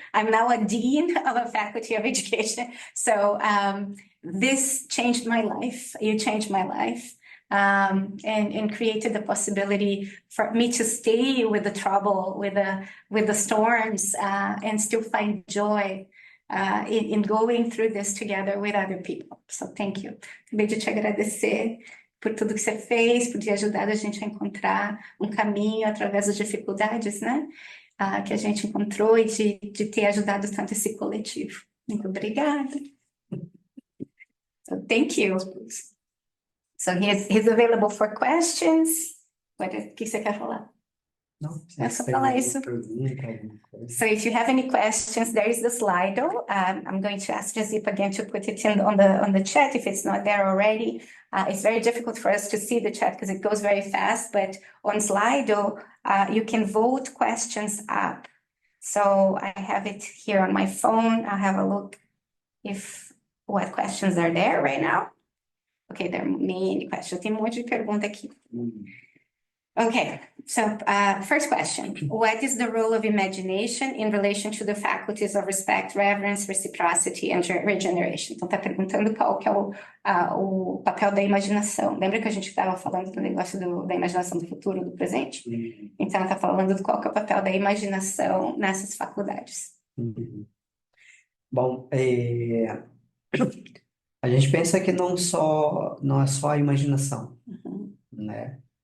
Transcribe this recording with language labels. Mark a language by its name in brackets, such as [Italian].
[English] I'm now a dean of a faculty of education. So this changed my life. You changed my life. And created the possibility for me to stay with the trouble, with the storms, and still find joy in going through this together with other people. So thank you. [Portuguese] Acabei de te agradecer por tudo que você fez, por ter ajudado a gente a encontrar um caminho através das dificuldades, né? Que a gente encontrou e de ter ajudado tanto esse coletivo. Muito obrigada. [English] So thank you. So he's available for questions. [Portuguese] O que você quer falar? Não, É só falar isso. [English] So if you have any questions, there is the Slido. I'm going to ask Jazip again to put it on the chat if it's not there already. It's very difficult for us to see the chat because it goes very fast, but on Slido, you can vote questions up. So I have it here on my phone. I'll have a look what questions are there right now. Okay, there are many questions. [Portuguese] Tem monte de pergunta aqui. [English] Okay, so first question. What is the role of imagination in relation to the faculties of respect, reverence, reciprocity and regeneration? [Portuguese] Então, tá perguntando qual que é o papel da imaginação. Lembra que a gente estava falando do negócio da imaginação do futuro, do presente? Então, tá falando de qual que é o papel da imaginação nessas faculdades. Bom, a gente pensa que não é só a imaginação, né?